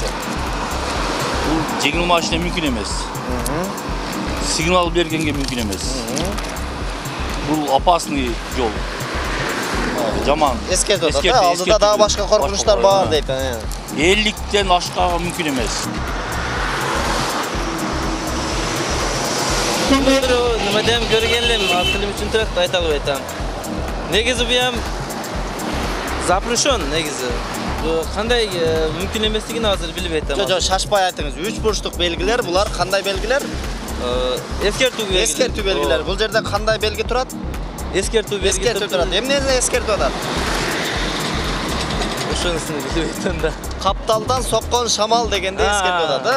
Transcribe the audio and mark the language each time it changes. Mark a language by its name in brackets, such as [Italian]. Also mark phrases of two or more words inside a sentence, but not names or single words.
[Kyrgyz] Бул жеңил машина мүмкүн эмес. Сигнал бергенге мүмкүн эмес. Бул опасный жол. Жаман. Эскертүү атат, алдыда дагы башка коркунучтар бар дейт. 50-тен ашкага мүмкүн эмес. [Uzbek] Nima deyam ko'rganlarim, aqlim uchun turib ayta qo'yam. Negizi bu ham запрещен negizi. Bu qanday mumkin emasligini hozir bilib aytaman. [Kyrgyz] Жо, шашпай айтыңыз. 3 бурчтук белгилер, булар кандай белгилер? Эскертүү белгилер. Бул жерде кандай белги турат? Эскертүү белгиси Эскертүү турат. Эмнени эскертип атат? ошонусун билбейтмин да. Капталдан соккон шамал дегенде эскертип атат, да?